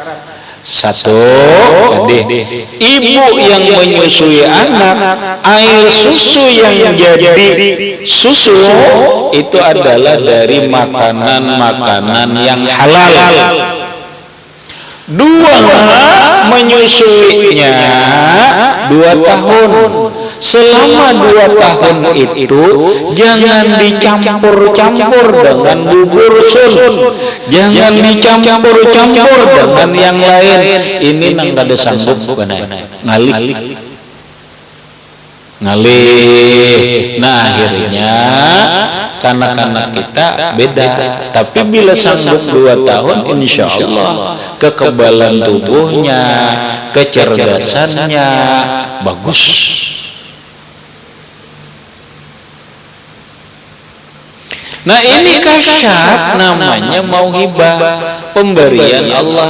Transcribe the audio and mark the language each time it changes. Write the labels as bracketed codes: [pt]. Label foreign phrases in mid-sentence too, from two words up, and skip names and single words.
[id] Satu, ibu yang menyusui anak, air susu yang jadi susu itu adalah dari makanan-makanan yang halal. 2, menyusuinya 2 tahun. Selama 2 tahun itu jangan dicampur-campur dengan bubur sun, jangan dicampur-campur dengan yang lain. [bjn] Ini nang kada sanggup ngalih. [id] Nah akhirnya kanak-kanak kita beda. Tapi bila sanggup 2 tahun, insya Allah kekebalan tubuhnya, kecerdasannya bagus. Nah ini kasyaf, namanya mauhibah, pemberian Allah.